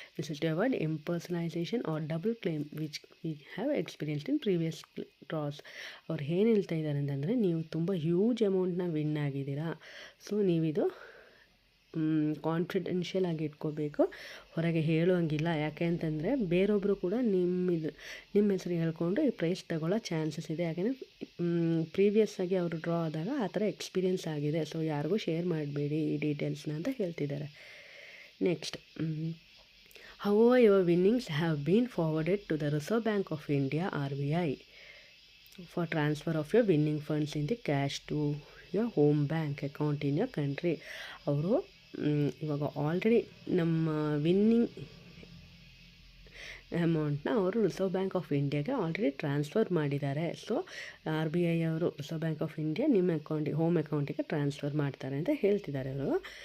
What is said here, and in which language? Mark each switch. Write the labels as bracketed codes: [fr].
[en] This is to avoid impersonation or double claim which we have experienced in previous draws. [kn] ಅವ್ರು ಏನು ಹೇಳ್ತಾ ಇದ್ದಾರೆ ಅಂತಂದರೆ, ನೀವು ತುಂಬ ಹ್ಯೂಜ್ ಅಮೌಂಟ್ನ ವಿನ್ ಆಗಿದ್ದೀರಾ. ಸೊ ನೀವಿದು ಕಾನ್ಫಿಡೆನ್ಷಿಯಲ್ ಆಗಿ ಇಟ್ಕೋಬೇಕು, ಹೊರಗೆ ಹೇಳುವಂಗಿಲ್ಲ. ಯಾಕೆ ಅಂತಂದರೆ ಬೇರೊಬ್ಬರು ಕೂಡ ನಿಮ್ಮ ಹೆಸರು ಹೇಳ್ಕೊಂಡು ಈ ಪ್ರೈಸ್ ತಗೊಳ್ಳೋ ಚಾನ್ಸಸ್ ಇದೆ. ಯಾಕೆಂದರೆ ಪ್ರೀವಿಯಸ್ ಆಗಿ ಅವರು ಡ್ರಾ ಆದಾಗ ಆ ಥರ ಎಕ್ಸ್ಪೀರಿಯೆನ್ಸ್ ಆಗಿದೆ. ಸೊ ಯಾರಿಗೂ ಶೇರ್ ಮಾಡಬೇಡಿ ಈ ಡೀಟೇಲ್ಸ್ನ ಅಂತ ಹೇಳ್ತಿದ್ದಾರೆ. Next, [en] however your winnings have been forwarded to the Reserve Bank of India, RBI. for transfer of your winning funds in the cash to your home bank account in your country. [kn] ಅವರು ಇವಾಗ already ನಮ್ಮ winning ಅಮೌಂಟ್ನ ಅವರು reserve bank of ಇಂಡಿಯಾಗೆ already transfer ಮಾಡಿದ್ದಾರೆ. So RBI ಅವರು reserve bank of India ನಿಮ್ಮ home ಅಕೌಂಟಿಗೆ ಟ್ರಾನ್ಸ್ಫರ್ ಮಾಡ್ತಾರೆ ಅಂತ ಹೇಳ್ತಿದ್ದಾರೆ ಅವರು.